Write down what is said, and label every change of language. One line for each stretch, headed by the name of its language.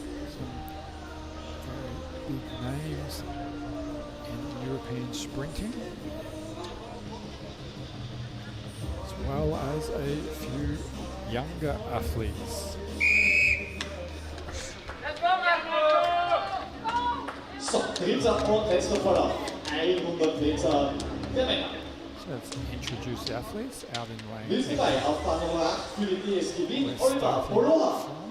English: Some very big names in European sprinting, as well as a few younger athletes.
German: So, dritter und letzter Vorlauf. 100 Meter der Männer.
English: So let's introduce the athletes out in lane.
German: Links dabei auf Bahn Nummer 8 für die DSG Wien, Oliver Poloha.